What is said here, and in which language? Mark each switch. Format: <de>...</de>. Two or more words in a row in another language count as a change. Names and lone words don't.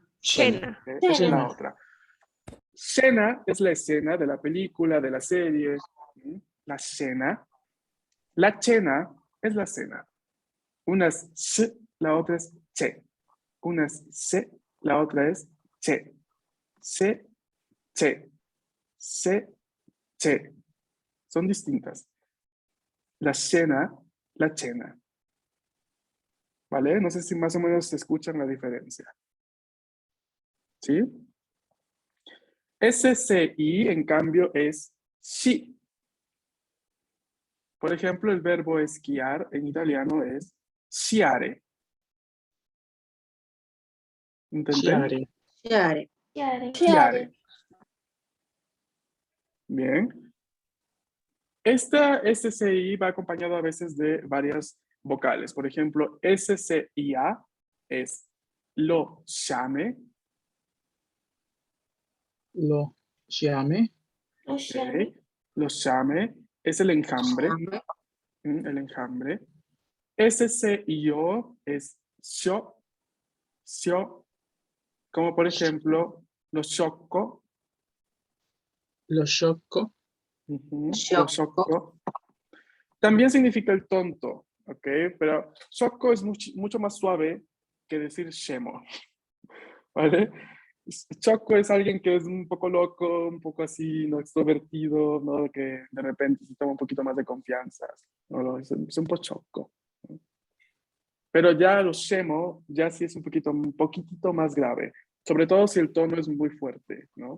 <it>Cena.</it> <es>Ok, esa es la</es> <it>Cena.</it> <es>otra. Cena es la escena de la película, de la serie. La cena. La cena es la cena. Una es sh, la otra es che. Una es se, la otra es che. Se, che. Se, che. Son distintas. La cena, la cena. ¿Vale? No sé si más o menos se escuchan la diferencia. ¿Sí? SCI, en cambio, es si. Por ejemplo, el verbo esquiar en italiano es sciare. ¿Entendés?</es> <it>Chiare. Chiare. Sciare.</it> <es>Bien. Esta SCI va acompañado a veces de varias vocales. Por ejemplo, SCIA es lo llame.</es> <it>Lo chiame.</it> <es>Ok. Lo llame es el enjambre.</es> <it>Chiame.</it> <es>El enjambre. SCIO es sio, como por ejemplo,</es> <it>lo sciocco. Lo sciocco. Lo Sciocco. sciocco.</it> <es>También significa el tonto, ¿ok? Pero sciocco es mucho más suave que decir scemo, ¿vale? Sciocco es alguien que es un poco loco, un poco así, ¿no? Extrovertido, ¿no? Que de repente se toma un poquito más de confianza, ¿no? Es un poco sciocco, ¿no? Pero ya lo scemo, ya sí es un poquitito más grave, sobre todo si el tono es muy fuerte, ¿no?</es>